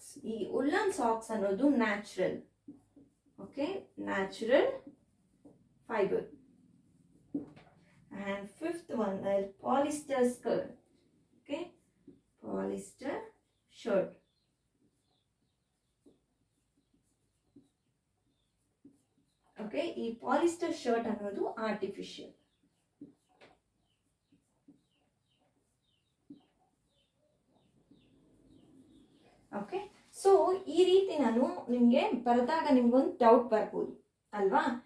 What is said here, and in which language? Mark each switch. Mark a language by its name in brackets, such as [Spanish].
[Kannada] ಈ woolen socks ಅನ್ನೋದು natural, okay, natural fibre. [English] And fifth one is polyester skirt, okay, polyester shirt. [Kannada] Okay, ಈ polyester shirt ಅನ್ನೋದು artificial. Okay, so ಈ ರೀತಿ ನಾನು ನಿಮಗೆ ಬರೆದಾಗ ನಿಮ್ಗೊಂದು ಡೌಟ್ ಬರ್ಬೋದು ಅಲ್ವಾ.